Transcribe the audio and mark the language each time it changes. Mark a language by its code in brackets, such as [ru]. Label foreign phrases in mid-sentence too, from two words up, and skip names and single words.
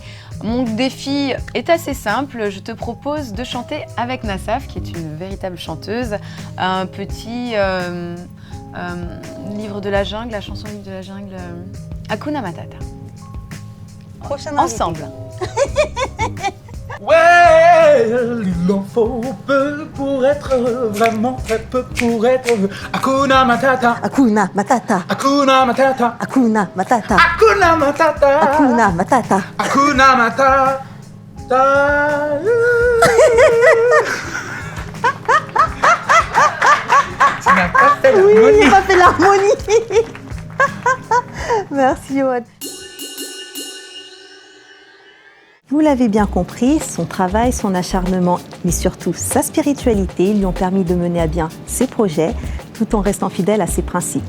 [fr] Mon défi est assez simple, je te propose de chanter avec Nassaf, qui est une véritable chanteuse, un petit livre de la jungle, la chanson livre de la jungle, Hakuna Matata. Prochaine Ensemble. Ouais, il en faut peu pour être vraiment très peu pour être Hakuna Matata. Hakuna Matata. Hakuna Matata. Hakuna Matata. Hakuna Matata. Hakuna Matata. Hakuna Matata. Tu n'as pas fait Oui, l'harmonie. j'ai pas fait l'harmonie. Merci Johan. Vous l'avez bien compris, son travail, son acharnement, mais surtout sa spiritualité lui ont permis de mener à bien ses projets tout en restant fidèle à ses principes.